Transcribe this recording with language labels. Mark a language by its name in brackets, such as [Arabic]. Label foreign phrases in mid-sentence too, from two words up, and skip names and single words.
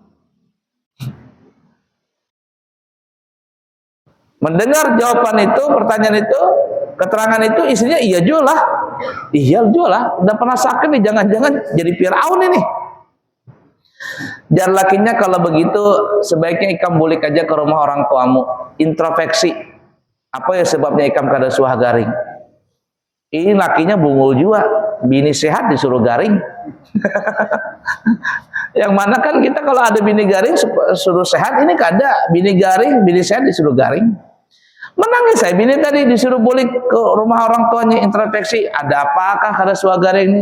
[Indonesian] Mendengar jawaban itu, pertanyaan itu, keterangan itu, istrinya iya juga lah, udah pernah sakit nih, jangan-jangan jadi Fir'aun ini. Dan lakinya kalau begitu sebaiknya ikam balik aja ke rumah orang tuamu, introspeksi. [Banjar] Apa ya sebabnya ikam kada suah garing? Ini lakinya bungul juga, bini sehat disuruh garing. [Indonesian] Yang mana kan kita kalau ada bini garing suruh sehat, ini kada, bini garing, bini sehat disuruh garing. Menangis saya bini tadi disuruh balik ke rumah orang tuanya, introspeksi, ada apakah kada suah garing ini?